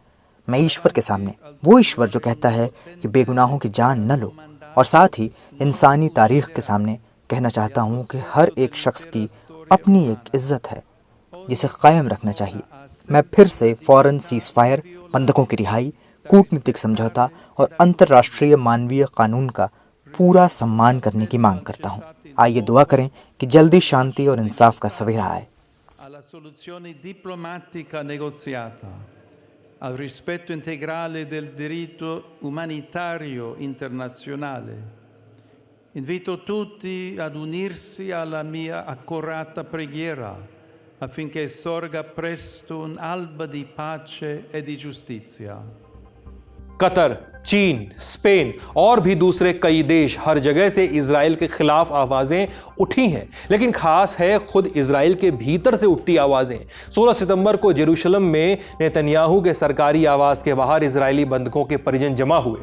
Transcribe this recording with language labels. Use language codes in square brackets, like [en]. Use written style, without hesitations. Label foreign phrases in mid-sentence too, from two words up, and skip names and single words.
[hi] मैं ईश्वर के सामने, वो ईश्वर जो कहता है कि बेगुनाहों की जान न लो, और साथ ही इंसानी तारीख़ के सामने कहना चाहता हूँ कि हर एक शख्स की अपनी एक इज़्ज़त है जिसे कायम रखना चाहिए। मैं फिर से फ़ौरन सीज़ फायर, बंधकों की रिहाई, कूटनीतिक समझौता और अंतर्राष्ट्रीय मानवीय कानून का पूरा सम्मान करने की मांग करता हूँ। आइए दुआ करें कि जल्दी शांति और इंसाफ का सवेरा आए। [it] alla soluzione diplomatica negoziata, al rispetto integrale del diritto umanitario internazionale. Invito tutti ad unirsi alla mia accorata preghiera affinché sorga presto un'alba di pace e di giustizia. [hi] कतर, चीन, स्पेन और भी दूसरे कई देश, हर जगह से इजराइल के खिलाफ आवाज़ें उठी हैं, लेकिन खास है खुद इजराइल के भीतर से उठती आवाज़ें। 16 सितंबर को जेरूशलम में नेतन्याहू के सरकारी आवास के बाहर इजरायली बंधकों के परिजन जमा हुए।